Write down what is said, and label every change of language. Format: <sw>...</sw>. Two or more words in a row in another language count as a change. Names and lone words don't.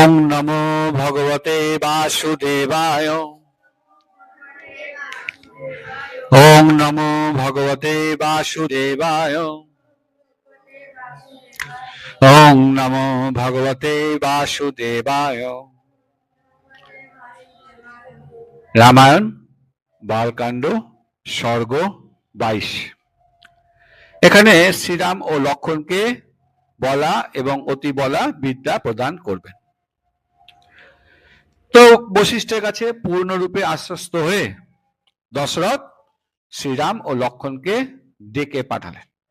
<sa>ওং নমো ভগবতে বাসুদেবায়। ওং নমো ভগবতে বাসুদেবায়। ওং নমো ভগবতে বাসুদেবায়।</sa> <bn>রামায়ণ বালকাণ্ড সর্গ 22। এখানে শ্রীরাম ও লক্ষ্মণকে বলা এবং অতি বলা বিদ্যা প্রদান করবেন। তো বশিষ্ঠের কাছে পূর্ণরূপে আশ্বস্ত হয়ে দশরথ শ্রীরাম ও লক্ষ্মণকে ডেকে পাঠালেন।</bn>